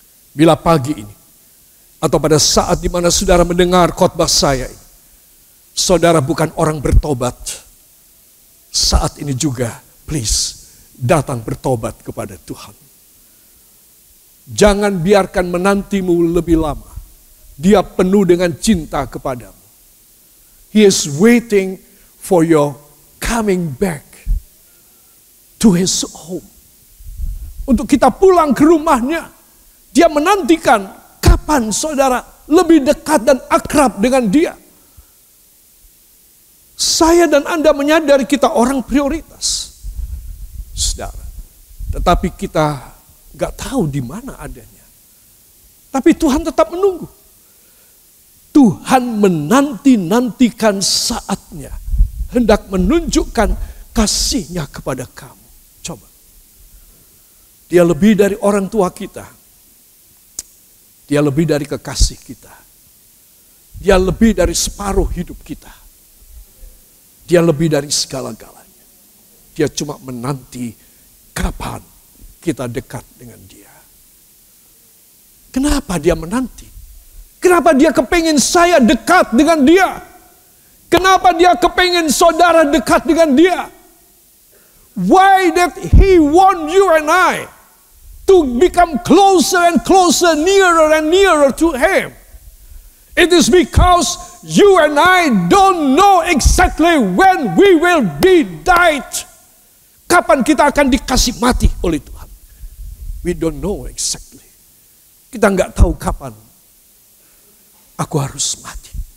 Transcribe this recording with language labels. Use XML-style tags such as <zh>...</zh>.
<id>Bila pagi ini, atau pada saat di mana saudara mendengar khotbah saya ini, saudara bukan orang bertobat, saat ini juga, please, datang bertobat kepada Tuhan. Jangan biarkan menantimu lebih lama. Dia penuh dengan cinta kepadamu.</id> <en>He is waiting for your coming back to His home.</en> <id>Untuk kita pulang ke rumahnya. Dia menantikan kapan saudara lebih dekat dan akrab dengan Dia. Saya dan Anda menyadari kita orang prioritas. Saudara. Tetapi kita Gak tahu di mana adanya. Tapi Tuhan tetap menunggu. Tuhan menanti-nantikan saatnya. Hendak menunjukkan kasih-Nya kepada kamu. Coba. Dia lebih dari orang tua kita. Dia lebih dari kekasih kita. Dia lebih dari separuh hidup kita. Dia lebih dari segala-galanya. Dia cuma menanti kapan kita dekat dengan Dia. Kenapa Dia menanti? Kenapa Dia kepengen saya dekat dengan Dia? Kenapa Dia kepengen saudara dekat dengan Dia?</id> <en>Why that He want you and I to become closer and closer, nearer and nearer to Him? It is because you and I don't know exactly when we will be died.</en> <id>Kapan kita akan dikasih mati oleh Tuhan?</id> <en>We don't know exactly.</en> <id>Kita nggak tahu kapan aku harus mati.</id>